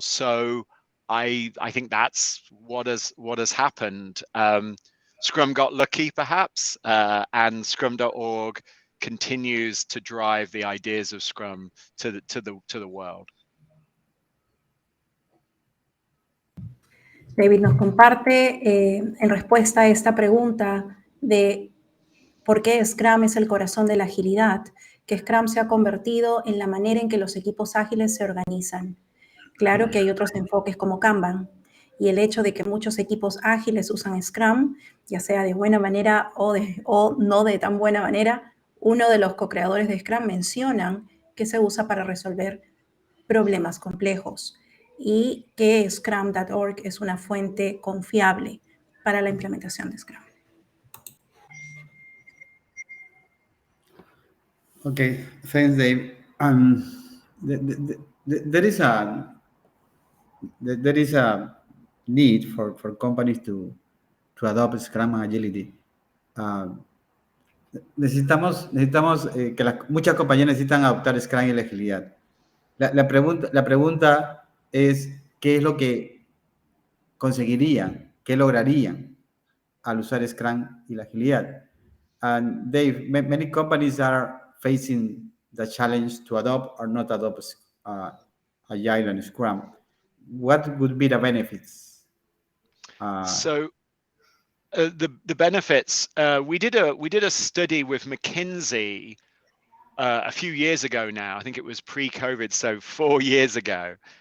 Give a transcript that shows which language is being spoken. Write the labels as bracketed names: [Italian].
[English] So I think that's what has happened. Scrum got lucky, perhaps, and Scrum.org continues to drive the ideas of Scrum to the world. [Spanish] David nos comparte en respuesta a esta pregunta de por qué Scrum es el corazón de la agilidad, que Scrum se ha convertido en la manera en que los equipos ágiles se organizan. Claro que hay otros enfoques como Kanban, y el hecho de que muchos equipos ágiles usan Scrum, ya sea de buena manera o no de tan buena manera, uno de los co-creadores de Scrum mencionan que se usa para resolver problemas complejos y que Scrum.org es una fuente confiable para la implementación de Scrum. [English] Okay, thanks, Dave. There is a need for companies to adopt Scrum and Agility. [Spanish] Necesitamos que muchas compañías necesitan adoptar Scrum y la agilidad. La pregunta es, ¿qué es lo que conseguirían, qué lograrían al usar Scrum y la agilidad? [English] And Dave, many companies are facing the challenge to adopt or not adopt Agile and Scrum. What would be the benefits? So the benefits, we did a study with McKinsey a few years ago now. I think it was pre-COVID, so 4 years ago.